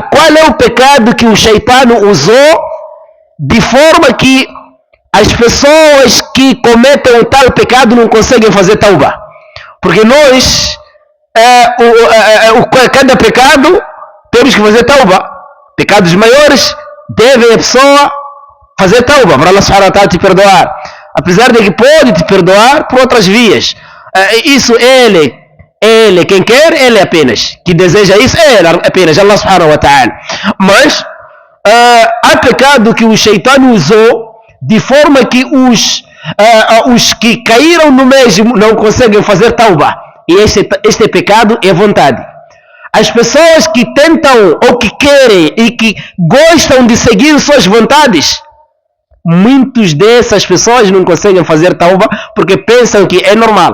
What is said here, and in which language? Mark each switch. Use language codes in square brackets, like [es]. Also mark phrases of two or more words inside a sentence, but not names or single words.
[pt] Qual é o pecado que o shaitano usou de forma que as pessoas que cometem o tal pecado não conseguem fazer tauba? Porque nós, cada pecado, temos que fazer tauba. Pecados maiores, devem a pessoa fazer tauba para [ar] الله سبحانه وتعالى [pt] te perdoar. Apesar de que pode te perdoar por outras vias. Isso ele, quem quer, ele apenas. Que deseja isso, ele apenas, [ar] الله سبحانه وتعالى. [pt] Mas, há pecado que o shaitano usou de forma que os que caíram no mesmo não conseguem fazer tauba. E este pecado é vontade. As pessoas que tentam ou que querem e que gostam de seguir suas vontades, muitas dessas pessoas não conseguem fazer tauba porque pensam que é normal.